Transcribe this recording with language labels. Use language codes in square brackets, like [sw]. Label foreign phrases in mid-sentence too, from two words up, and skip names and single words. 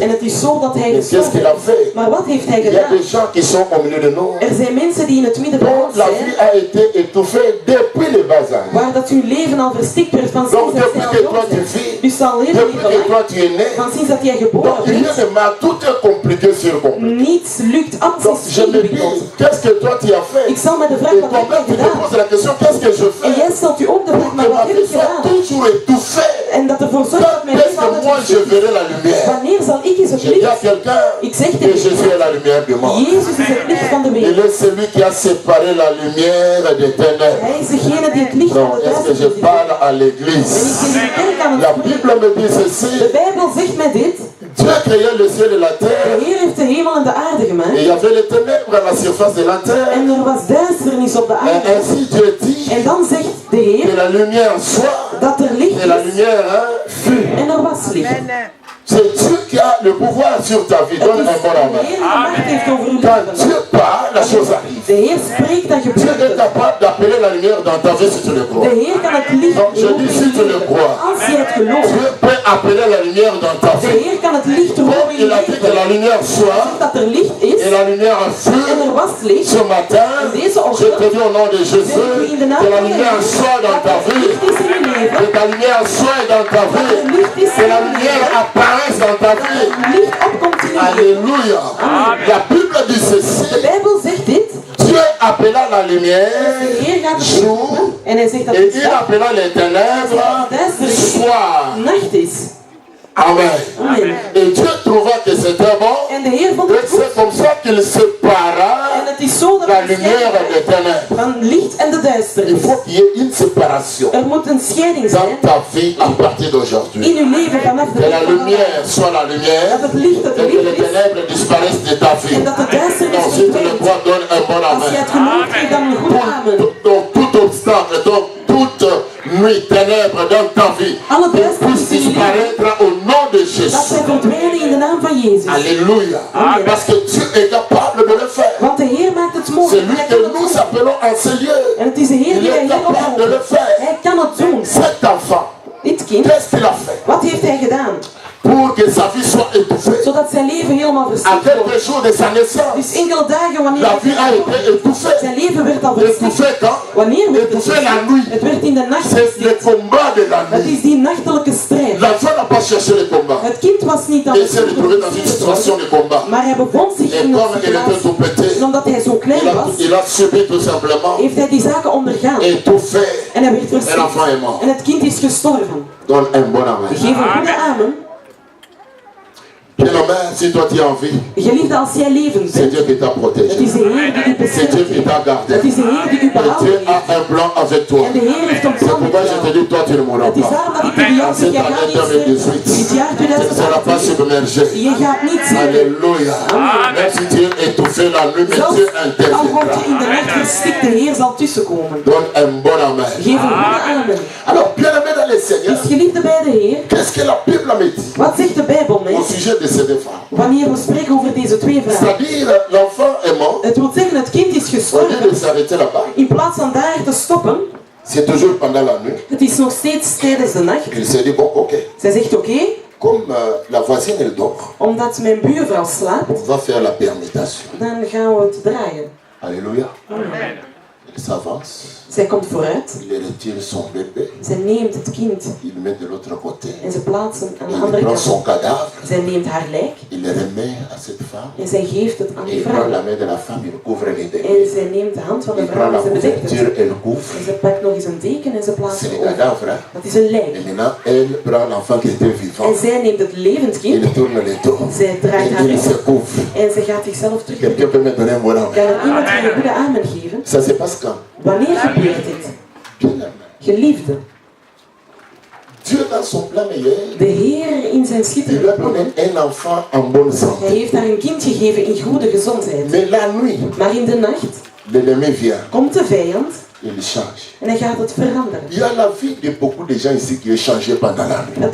[nl] En het is zo dat hij [fr] Mais qu'est-ce qu'il [nl] gestorven [fr] a [nl] is. [fr] fait? [nl] Maar wat heeft hij [fr] Il y a [nl] gedaan? [fr] des gens qui sont au milieu de nous. [nl] Er zijn mensen die in het midden van [fr] dont [nl] ons [fr] la [nl] zijn, [fr] vie a été étouffée depuis le bas âge. [nl] waar dat hun leven al verstikt werd van [fr] Donc [nl] sinds dat [fr] depuis [nl] zij [fr] que [nl] al [fr] toi [nl] jong [fr] tu [nl] zijn. [fr] vis, [nl] Dus ze al leven [fr] depuis que [nl] niet [fr] toi tu es né, [nl] van sinds dat jij [fr] donc [nl] geboren [fr] rien [nl] bent. [fr] ne marche, tout est compliqué sur compliqué. [nl] Niets lukt, alles [fr] Donc [nl] is [fr] je me dis, [nl] ingewikkeld. [fr] qu'est-ce que toi tu as fait? [nl] Ik zal me de [fr] Et [nl] vraag, wat heb [fr] toi-même [nl] jij [fr] tu te [nl] gedaan? [fr] poses la question, qu'est-ce que je [nl] En [fr] fais? [nl] jij stelt je ook de vraag, [fr] Pour [nl] maar [fr] que [nl] wat [fr] ma [nl] heb [fr] vie [nl] ik [fr] soit [nl] gedaan? [fr] toujours étouffée. [nl] En dat ervoor zorgt dat [fr] Quand [nl] mijn [fr] est-ce [nl] leven [fr] que [nl] altijd [fr] moi je [nl] verstikt is. [fr] verrai la lumière? [nl] Wanneer zal ik eens het [fr] Je dis à [nl] licht? [fr] quelqu'un [nl] Ik zeg [fr] que [nl] tegen [fr] Jésus est la lumière du monde. [nl] Jezus is het licht van de [fr] Il [nl] wereld. [fr] est celui qui a séparé la lumière des ténèbres. [nl] Hij is degene die het licht van [fr] Non, [nl] de [fr] est-ce que je [nl] duisternis [fr] parle à [nl] En ik [fr] l'église? [nl] tegen de kerk aan [fr] La [nl] het spreken. [fr] Bible me dit ceci. [nl] De Bijbel zegt mij dit. [fr] Dieu créa le ciel et la [nl] De [fr] terre. [nl] Heer heeft de hemel en de aarde [fr] Et [nl] gemaakt. [fr] il y avait les ténèbres à la surface de la terre. [nl] En er was duisternis op de [fr] Et [nl] aarde. [fr] ainsi Dieu dit [nl] En dan zegt de [fr] que [nl] Heer [fr] la lumière soit. [nl] dat er licht [fr] Et la [nl] is. [fr] lumière fut. [nl] En er was licht. [fr] C'est Dieu qui a le pouvoir sur ta vie. [nl] Het [fr] Donne [nl] is [fr] un bon [nl] de [fr] amen. [nl] Heer die de macht heeft over uw [fr] Quand [nl] leven. [fr] Dieu parle, la chose arrive. [nl] De Heer spreekt, dan [fr] Dieu [nl] gebeurt [fr] est [nl] het. [fr] capable d'appeler la lumière dans ta vie si tu le [nl] De [fr] crois. [nl] Heer kan het licht [fr] Donc, je [nl] roepen [fr] dis, [nl] in [fr] si [nl] je [fr] tu le [nl] leven. [fr] crois. [nl] Als je het gelooft. [fr] Dieu peut appeler la lumière dans ta [nl] De [fr] vie. [nl] Heer kan het licht roepen [fr] Comme [nl] in je [fr] il a dit que la [nl] leven. [fr] lumière soit, [nl] Dat er licht is. [fr] et la lumière fut. [nl] En er was licht. [fr] Ce matin, je te dis au nom de Jésus, que la lumière soit dans ta vie, [nl] Licht is in je leven. [fr] que ta lumière soit dans ta vie, que la lumière apparaisse dans ta vie. [nl] Licht opkomt in je leven. [fr] Alléluia. La Bible dit [nl] De [fr] ceci, [nl] Bijbel zegt dit. [fr] Dieu appela la lumière [nl] De Heer gaat [fr] jour, [nl] en hij zegt dat [fr] et [nl] het [fr] il [nl] dag [fr] appela les ténèbres soir. [nl] nacht is. [fr] Amen. Amen. Et Dieu trouva que c'était bon, [nl] En de Heer vond [fr] et [nl] het goed. [fr] c'est comme ça qu'il [nl] En [fr] sépara [nl] het is zo dat [fr] la [nl] er [fr] lumière des ténèbres. [nl] van licht en de [fr] Il [nl] duisternis. [fr] faut qu'il y ait une séparation [nl] Er moet een scheiding [fr] dans [nl] zijn [fr] ta vie à partir d'aujourd'hui. [nl] in uw leven vanaf de [fr] Que la [nl] dag van vandaag. [fr] lumière soit la lumière [nl] Dat het licht dat [fr] et [nl] er [fr] que les [nl] licht is. [fr] ténèbres disparaissent de ta vie. [nl] En dat de duisternis [fr] Donc si tu le [nl] verdwijnt. [fr] crois, donne un bon [nl] Als je [fr] amen. [nl] het gelooft, geef dan een goede amen. [fr] Donc tout obstacle, donc toute nuit, ténèbres dans ta vie, [nl] Alle [fr] puisse [nl] duisternis in je leven, [fr] disparaître au nom de [nl] dat [fr] Jésus. [nl] zij verdwijnen in de naam van Jezus. [fr] Alléluia. Amen. Parce que Dieu est capable de le faire. [nl] Want de Heer maakt het [fr] C'est [nl] mogelijk. [fr] lui [nl] Hij [fr] que [nl] kan het [fr] nous [nl] doen. [fr] appelons en ce lieu. [nl] En het is de Heer [fr] Il [nl] die wij [fr] est [nl] hier [fr] capable de le [nl] oproepen. [fr] faire. [nl] Hij kan het doen. [fr] Cet enfant, [nl] Dit kind, [fr] qu'est-ce qu'il a fait [nl] wat heeft hij gedaan? [fr] pour que sa vie soit étouffée? [nl] Zodat zijn leven helemaal [fr] À [nl] verstikt wordt. [fr] quelques jours de sa naissance, [nl] Dus enkele dagen wanneer [fr] la vie a [nl] hij [fr] été étouffée. [nl] zijn leven werd al verstikt. [fr] Étouffée quand? [nl] Wanneer werd het [fr] Étouffée la [nl] verstikt? [fr] nuit. [nl] Het werd in de nacht [fr] C'est le [nl] verstikt. [fr] combat de la [nl] Het [fr] nuit. [nl] is die nachtelijke strijd. [fr] L'enfant n'a pas cherché le combat. [nl] Het kind was niet aan [fr] Il [nl] het [fr] s'est retrouvé dans une situation de combat. [nl] maar hij bevond zich [fr] Et [nl] in een [fr] comme il était [nl] situatie. [fr] tout petit, [nl] En omdat hij zo klein was, [fr] il a subi tout simplement, [nl] heeft hij die zaken ondergaan. [fr] étouffé. [nl] En hij werd [fr] Et [nl] verstikt. [fr] l'enfant est mort. [nl] En het kind is gestorven. [fr] Donne un bon amen. [nl] Geef een goede amen. [fr] Bien-aimé, si toi tu es en vie, [nl] Geliefde, als jij levend [fr] c'est [nl] bent, [fr] Dieu qui t'a [nl] het [fr] protégé. [nl] is de Heer die u [fr] C'est Dieu [nl] beschermt. [fr] qui t'a gardé. [nl] Het is de Heer die u [fr] Et Dieu [nl] behouden heeft. [fr] a un plan avec toi. [nl] En de Heer heeft een [fr] C'est [nl] plan met [fr] pourquoi je te [nl] jou. [fr] dis, toi tu ne mourras [nl] Het is [fr] pas. [nl] daarom dat ik tegen jou [fr] En [nl] zeg, [fr] cette [nl] jij gaat [fr] année [nl] niet sterven. [fr] 2018, [nl] Dit jaar [fr] tu ne seras pas [nl] 2018, [fr] submergé. [nl] je gaat niet sterven. [fr] Alléluia. Même si tu es étouffé la nuit, mais [nl] Zelfs [fr] Dieu [nl] al word je in de [fr] interviendra. [nl] nacht verstikt, de Heer zal tussenkomen. [fr] Donne un bon amen. [nl] Geef een goede amen. [fr] Alors, bien-aimé dans les Seigneurs, [nl] Dus geliefde bij de Heer, [fr] qu'est-ce que la Bible me dit [nl] wat zegt de Bijbel [fr] au [nl] mij? [fr] sujet de ces deux femmes? [nl] Wanneer we spreken over deze twee vragen. [fr] C'est-à-dire, l'enfant est mort, [nl] Het wil zeggen, het kind is [fr] au lieu de [nl] gestorven. [fr] s'arrêter là-bas, [nl] In plaats van daar te stoppen, [fr] c'est toujours pendant la nuit, [nl] het is nog steeds tijdens de nacht. [fr] il s'est dit, bon, [nl] ok, Zij zegt, oké, [fr] comme la voisine, elle dort, [nl] omdat mijn buurvrouw slaapt, [fr] on va faire la permutation. [nl] dan gaan we het draaien. [fr] Alléluia. Il s'avance. [nl] Zij komt vooruit. [fr] Il retire son bébé. [nl] Zij neemt het kind. [fr] Il le met de l'autre côté. [nl] En ze plaatst hem aan de [fr] Il [nl] andere [fr] prend son [nl] kant. [fr] cadavre. [nl] Zij neemt haar lijk. [fr] Il le remet à cette femme. [nl] En zij geeft het aan [fr] Et [nl] die [fr] il prend [nl] vrouw. [fr] la main de la femme, il couvre les [nl] En [fr] dégâts. [nl] zij neemt de hand van de [fr] Il [nl] vrouw [fr] prend la [nl] en ze bedekt het. [fr] couverture et le couvre. [nl] En ze pakt nog eens een deken en ze plaatst [fr] C'est [nl] het [fr] le [nl] over. [fr] cadavre. Hein? [nl] Dat is een lijk. [fr] Et maintenant, elle prend l'enfant qui était vivant. [nl] En zij neemt het levend kind. [fr] Il tourne le dos. [nl] Zij draait haar [fr] Et il [nl] rug [fr] se [nl] op. [fr] couvre. [nl] En ze gaat zichzelf terug. [fr] Quelqu'un peut me donner un mot là. [nl] Kan er iemand je een goede amen geven? [fr] Ça se passe quand? [nl] Wanneer gebeurt dit? Geliefde, [fr] Dieu dans son plan meilleur, [nl] de Heer in zijn [fr] il lui a [nl] schitterende [fr] donné [nl] plannen, [fr] un enfant en bonne [nl] hij [fr] santé. [nl] heeft haar een kind gegeven in goede gezondheid. [fr] Mais la nuit, [nl] Maar in de nacht [fr] l'ennemi vient, [nl] komt de vijand [fr] il change. [nl] en hij gaat het veranderen. [fr] Il y a la vie de beaucoup de gens ici qui est changée pendant la nuit.